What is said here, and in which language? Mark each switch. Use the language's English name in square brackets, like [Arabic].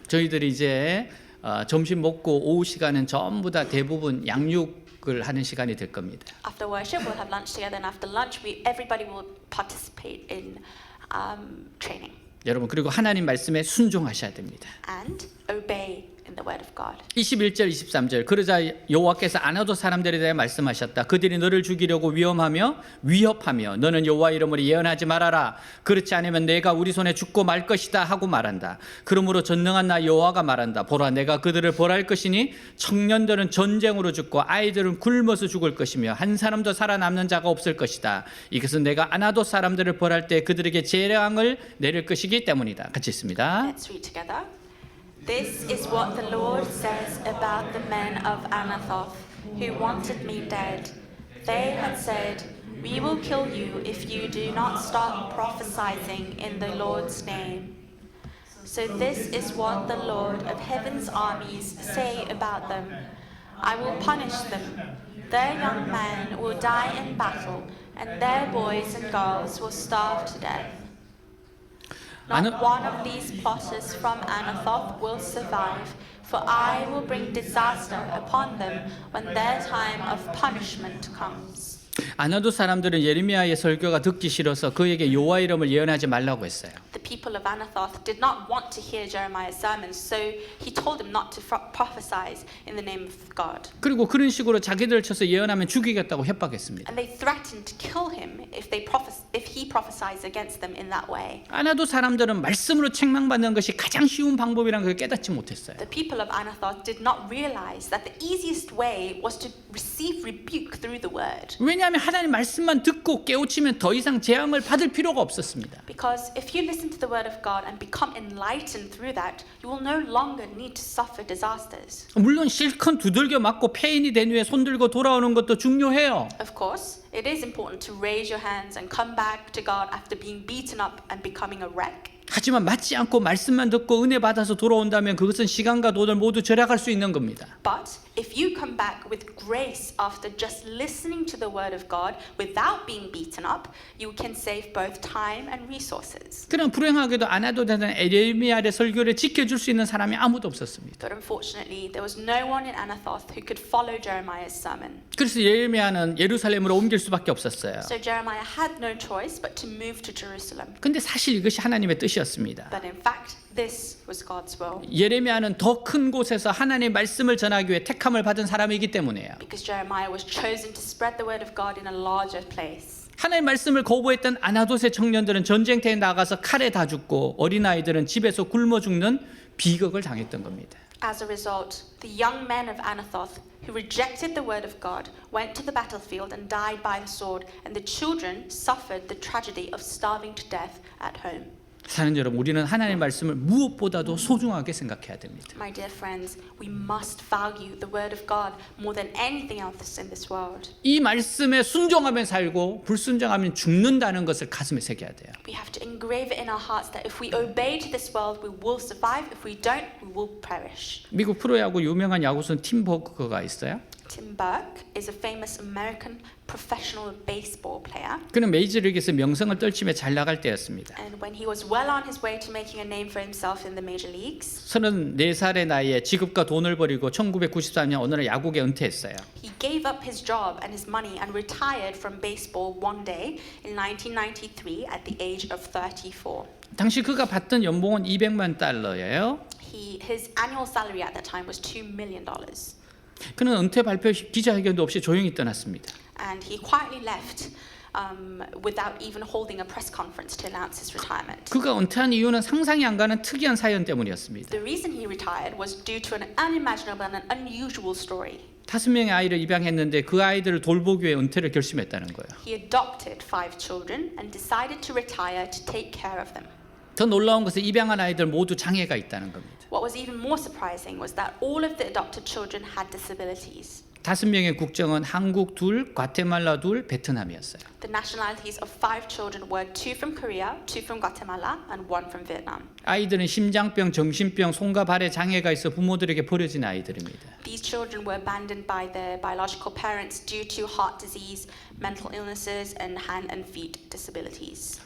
[Korean] 저희들이 이제 점심 먹고 오후 시간은 전부 다 대부분 양육을 하는 시간이 될 겁니다. [English] After worship, we'll have lunch together, and after lunch, everybody will participate in training [Korean] 여러분 그리고 하나님 말씀에 순종하셔야 됩니다. [English] and obey in the word of God. [Korean] 21절 23절 그러자 여호와께서 아나도 사람들에 대해 말씀하셨다. 그들이 너를 죽이려고 위협하며 너는 여호와 이름으로 예언하지 말아라. 그렇지 않으면 내가 우리 손에 죽고 말 것이다 하고 말한다. 그러므로 전능한 나 여호와가 말한다. 보라 내가 그들을 벌할 것이니 청년들은 전쟁으로 죽고 아이들은 굶어서 죽을 것이며 한 사람도 살아남는 자가 없을 것이다. 이것은 내가 아나도 사람들을 벌할 때 그들에게 재앙을 내릴 것이기 때문이다. 같이 있습니다. [English] Let's read together. This is what the Lord says about the men of Anathoth who wanted me dead. They had said, "We will kill you if you do not stop prophesying in the Lord's name." So this is what the Lord of heaven's armies say about them. I will punish them. Their young men will die in battle, and their boys and girls will starve to death. Not one of these plotters from Anathoth will survive, for I will bring disaster upon them when their time of punishment comes. [Korean] 아나도 사람들은 예레미야의 설교가 듣기 싫어서 그에게 여호와 이름을 예언하지 말라고 했어요. [English] The people of Anathoth did not want to hear Jeremiah's sermons, so he told them not to prophesy in the name of God. [Korean] 그리고 그런 식으로 자기들을 쳐서 예언하면 죽이겠다고 협박했습니다. [English] And they threatened to kill him if he prophesies against them in that way. [Korean] 아나도 사람들은 말씀으로 책망받는 것이 가장 쉬운 방법이라는 걸 깨닫지 못했어요. [English] The people of Anathoth did not realize that the easiest way was to receive rebuke through the word. [Korean] 왜냐하면 하나님 말씀만 듣고 깨우치면 더 이상 재앙을 받을 필요가 없었습니다. [English] Because if you listen to the word of God and become enlightened through that, you will no longer need to suffer disasters. [Korean] 물론 실컷 두들겨 맞고 폐인이 된 후에 손들고 돌아오는 것도 중요해요. [English] Of course, it is important to raise your hands and come back to God after being beaten up and becoming a wreck. [Korean] 하지만 맞지 않고 말씀만 듣고 은혜 받아서 돌아온다면 그것은 시간과 돈을 모두 절약할 수 있는 겁니다. [English] But if you come back with grace after just listening to the word of God without being beaten up, you can save both time and resources. [Korean] 그럼 불행하게도 아나도 되는 예레미야의 설교를 지켜줄 수 있는 사람이 아무도 없었습니다. [English] But unfortunately, there was no one in Anathoth who could follow Jeremiah's sermon. [Korean] 그래서 예레미야는 예루살렘으로 옮길 수밖에 없었어요. [English] So Jeremiah had no choice but to move to Jerusalem. [Korean] 근데 사실 이것이 하나님의 뜻이었습니다. [English] But in fact, this was God's will. [Korean] 예레미야는 더 큰 곳에서 하나님의 말씀을 전하기 위해 택함을 받은 사람이기 때문이에요. [English] Because Jeremiah was chosen to spread the word of God in a larger place. [Korean] 하나님의 말씀을 거부했던 아나돗의 청년들은 전쟁터에 나가서 칼에 다 죽고 어린아이들은 집에서 굶어 죽는 비극을 당했던 겁니다. [English] As a result, the young men of Anathoth who rejected the word of God went to the battlefield and died by the sword, and the children suffered the tragedy of starving to death at home. [Korean] 사는 여러분, 우리는 하나님의 말씀을 무엇보다도 소중하게 생각해야 됩니다. [English] My dear friends, we must value the word of God more than anything else in this world. [Korean] 이 말씀에 순종하면 살고 불순종하면 죽는다는 것을 가슴에 새겨야 돼요. [English] We have to engrave it in our hearts that if we obey to this world, we will survive. If we don't, we will perish. [Korean] 미국 프로야구 유명한 야구선 팀 버그가 있어요. [English] Tim Burke is a famous American professional baseball player. [Korean] 그는 메이저리그에서 명성을 떨치며 잘 나갈 때였습니다. [English] And when he was well on his way to making a name for himself in the major leagues, [Korean] 34살의 나이에 직업과 돈을 버리고 1994년 어느 날 야구계 은퇴했어요. [English] he gave up his job and his money and retired from baseball one day in 1993 at the age of 34. [Korean] 당시 그가 받던 연봉은 $200만. [English] His annual salary at that time was $2 million. [Korean] 그는 은퇴 발표 기자회견도 없이 조용히 떠났습니다. [English] And he quietly left without even holding a press conference to announce his retirement. [Korean] 그가 은퇴한 이유는 상상이 안 가는 특이한 사연 때문이었습니다. [English] The reason he retired was due to an unimaginable and an unusual story. [Korean] 5명의 아이를 입양했는데 그 아이들을 돌보기 위해 은퇴를 결심했다는 거예요. [English] He adopted 5 children and decided to retire to take care of them. [Korean] 더 놀라운 것은 입양한 아이들 모두 장애가 있다는 겁니다. [English] What was even more surprising was that all of the adopted children had disabilities. [Korean] 5명의 국적은 한국 2, 과테말라 2, 베트남이었어요. [English] The nationalities of 5 children were 2 from Korea, 2 from Guatemala, and 1 from Vietnam. [Korean] 아이들은 심장병, 정신병, 손과 발에 장애가 있어 부모들에게 버려진 아이들입니다. [English] These children were abandoned by their biological parents due to heart disease, mental illnesses, and hand and feet disabilities.